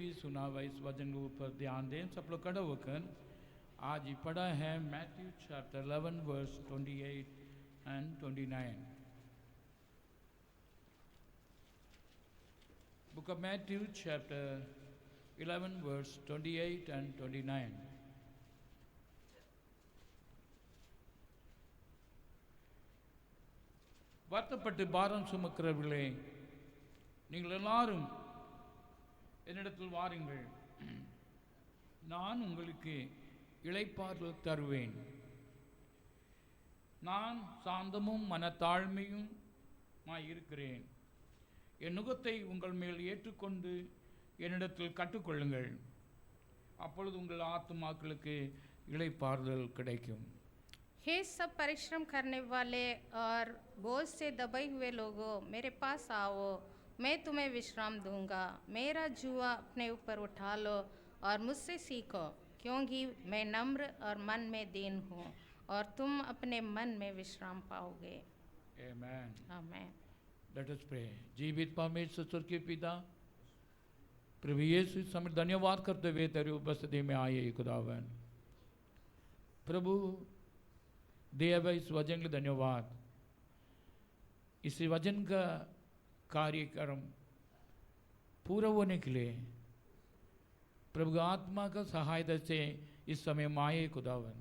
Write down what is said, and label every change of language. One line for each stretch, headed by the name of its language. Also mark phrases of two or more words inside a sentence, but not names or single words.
Hindi: भी सुना हुआ इस वचन के ऊपर ध्यान दें। सब लोग खड़े होकर आज ही पढ़ा है मैथ्यू
English: chapter 11 verse 28 and 29. Book of Matthew chapter 11 verse 28 and 29.
Tamil: வருத்தப்பட்டு பாரம் சுமக்கிறவர்களே, நீங்கள் எல்லாரும் என்னிடத்தில் வாருங்கள், நான் உங்களுக்கு இளைப்பாறுதல் தருவேன். நான் சாந்தமும் மனத்தாழ்மையும் இருக்கிறேன். என் நுகத்தை உங்கள் மேல் ஏற்றுக்கொண்டு என்னிடத்தில் கற்றுக்கொள்ளுங்கள், அப்பொழுது உங்கள் ஆத்துமாக்களுக்கு இளைப்பாறுதல் கிடைக்கும்.
Hindi: हे सब परिश्रम करने वाले और बोझ से दबे हुए लोगों, मेरे पास आओ, मैं तुम्हें विश्राम दूंगा. मेरा जुआ अपने ऊपर उठा लो और मुझसे सीखो, क्योंकि मैं नम्र और मन में दीन हूँ, और तुम अपने मन में विश्राम पाओगे.
English: Amen.
Hindi: आमीन.
English: Let us pray.
Hindi: जीवित परमेश्वर स्वर्ग के पिता, प्रभु यीशु समय धन्यवाद करते हुए तेरी उपस्थिति में आए खुदावन. प्रभु देव इस वचन के धन्यवाद. इस वचन का कार्यक्रम पूरा होने के लिए प्रभु आत्मा का सहायता से इस समय माए खुदावन.